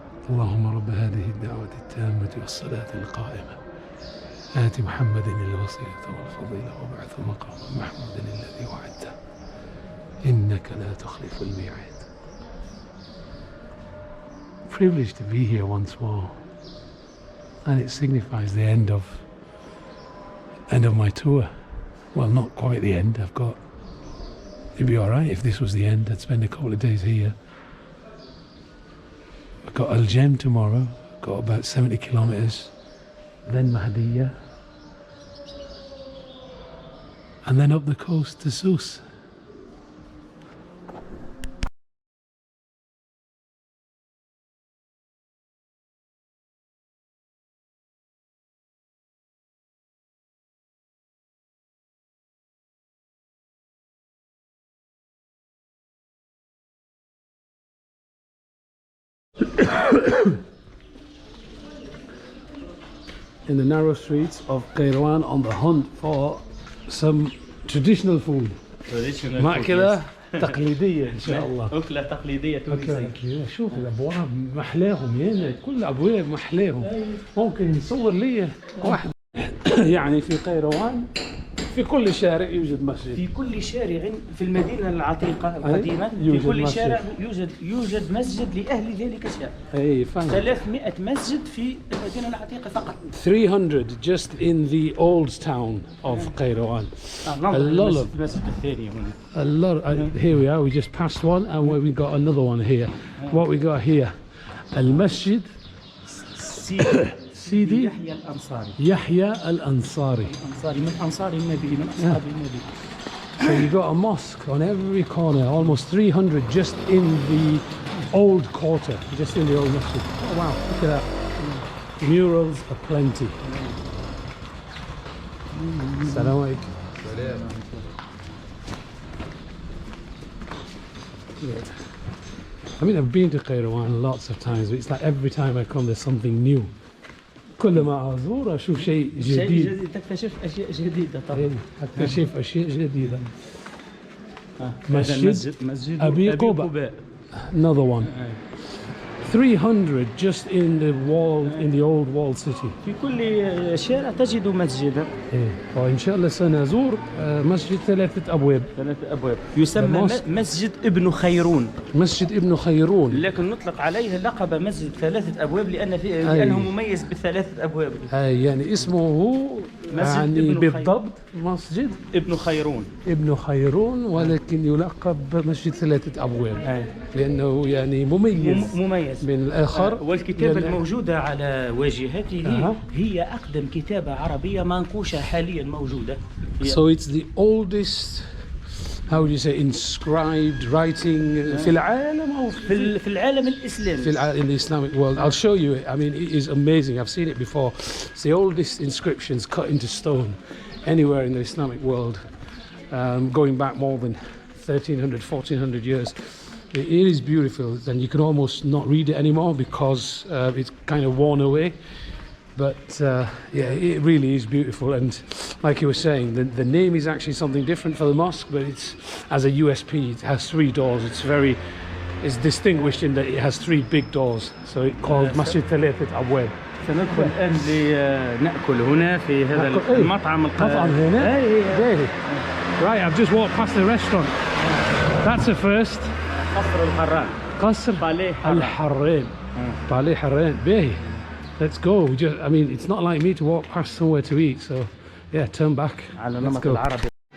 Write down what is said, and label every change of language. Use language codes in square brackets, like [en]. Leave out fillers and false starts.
[ar] اللهم رب هذه الدعوة التامة والصلاة القائمة آت محمد الوسيلة والفضيلة وابعثه مقاما محمودا الذي وعدته إنك لا تخلف الميعاد. [en] Privileged to be here once more, and it signifies the end of my tour. Well, not quite the end. It'd be alright if this was the end. I'd spend a couple of days here. I've got Al Jem tomorrow, got about 70 kilometers, then Mahdiya, and then up the coast to Sousse. In the narrow streets of Kairouan on the hunt for some traditional food. [ar] مأكلة تقليدية إن شاء الله. أكلة تقليدية تونسية. شوف الأبواب محلاهم يعني كل أبواب محلاهم. ممكن نصور لي واحد. يعني في قيروان في كل شارع يوجد مسجد. في كل شارع في المدينة العتيقة القديمة في كل مسجد. شارع يوجد مسجد لأهل ذلك الشارع. أي فاهم. 300 مسجد في المدينة العتيقة فقط. [en] 300 just in the old town of Kairouan. A lot of [ar] المسجد الثاني هنا. [en] A lot. Here we are. We just passed one, and we got another one here. What we got here? Al Masjid. سيدي [ar] يحيى الأنصاري. يحيى الأنصاري. من أنصار النبي من أصحاب النبي. [en] So you got a mosque on every corner, almost 300 just in the old quarter, just in the old masjid. Oh wow, look at that. Murals aplenty. [ar] السلام عليكم. [en] I mean, I've been to Kairouan lots of times, but it's like every time I come there's something new. [ar] كل ما أزور أشوف شيء جديد. تكتشف أشياء جديدة طبعا. أكتشف أشياء جديدة. مسجد أبي قباء. [en] Another one. 300 just in the wall, in the old walled city. [ar] في كل شارع تجد مسجدا. وإن شاء الله سنزور مسجد 3 أبواب. 3 أبواب. يسمى مسجد ابن خيرون. مسجد ابن خيرون. لكن نطلق عليه لقب مسجد 3 أبواب لأنه مميز ب3 أبواب. يعني اسمه يعني بالضبط مسجد ابن خيرون. ابن خيرون، ولكن يلقب مسجد 3 أبواب لأنه يعني مميز من الآخر. والكتابة الموجودة على واجهته هي أقدم كتابة عربية منقوشة حاليا موجودة. [en] So it's the oldest, how would you say, inscribed writing [ar] في العالم أو في العالم الإسلامي. [en] in the Islamic world. I'll show you it. I mean, it is amazing. I've seen it before. It's the oldest inscriptions cut into stone anywhere in the Islamic world, going back more than 1300, 1400 years. It is beautiful, and you can almost not read it anymore because it's kind of worn away. But yeah, it really is beautiful, and like you were saying, the name is actually something different for the mosque, but it's as a USP. It has 3 doors. It's distinguished in that it has 3 big doors, so it's called Masjid Thalathat Abwab. [ar] سندخل الآن لنأكل هنا في هذا المطعم. مطعم هنا. [en] Right, I've just walked past the restaurant. That's a first. [ar] قصر الحران. قصر الحران. بالي حران. باهي. [en] Let's go. I mean, it's not like me to walk past somewhere to eat, so yeah, turn back. [ar] على نمط العربي.